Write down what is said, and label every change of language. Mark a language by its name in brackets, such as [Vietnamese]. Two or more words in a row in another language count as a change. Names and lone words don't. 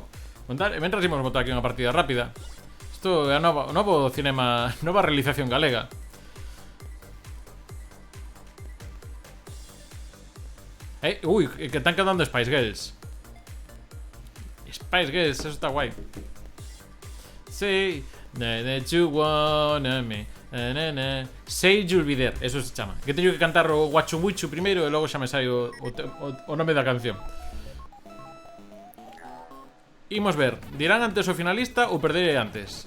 [Galician] Mentras imos botar aquí unha partida rápida. Isto é a novo cinema, nova realización galega. Ui, que están quedando Spice Girls. Spice Girls, eso está guai. [English] Say that you wanna me. Say you'll be there, [Galician] eso se chama. Que teño que cantar o Guachu Wichu primeiro e logo xa me sai o nome da canción. Imos ver, dirán antes o finalista ou perderé antes.